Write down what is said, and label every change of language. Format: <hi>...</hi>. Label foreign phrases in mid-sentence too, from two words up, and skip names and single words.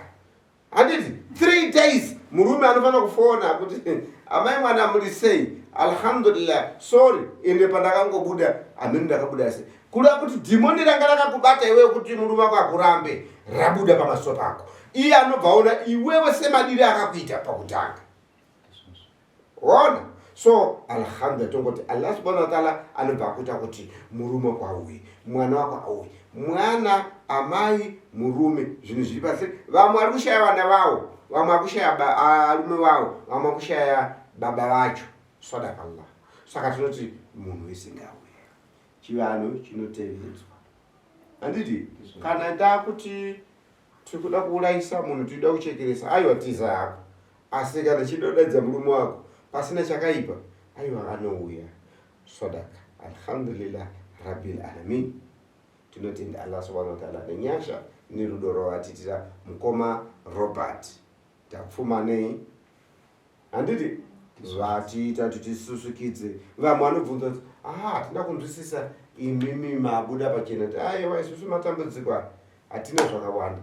<sn>Handiti 3 days murume anofanira kufona kuti amai mwana muri sei? Alhamdulillah sorry ende pandakangobuda amene ndakabuda sei kuda kuti dhimoni ranga rakakubata iwewe kuti murume wako akurambe rabuda pamaso pako. Iye anobva ona iwewe semadiri akakuita pakutanga. ona. So alhamdulillah tongoti</sn> <ar>الله سبحانه وتعالى</ar> <sn>anobva kuita kuti murume kwauye, mwana wako auye, mwana amai murume, zvinhu zviri pasi. Vamwe vari kushaya vana vavo, vamwe vari kushaya arume vavo, vamwe vari kushaya baba vacho. Sadakallah. Saka tinoti munhu wese ngauye, chivanhu chinotevedzwa. Handiti kana ndakuti tiri kuda kuurayisa munhu, tinoda kuchekeresa, aiwa tiza yako, asi kana chidodadza murume wako pasina chakaipa, aiwa anouya. Sadaka.</sn> <ar>الحمد لله رب العالمين.</ar> <sn>Tinotenda</sn> <ar>الله سبحانه وتعالى</ar> <sn>nenyasha nerudo rwawatitira mukoma Robert tapfumanei. Handiti zvatiita tichisusukidze. Vamwe vanobvunza kuti hatina kunzwisisa imimi mabuda pachena kuti aiwa isusu matambudziko hatina zvakawanda.</sn>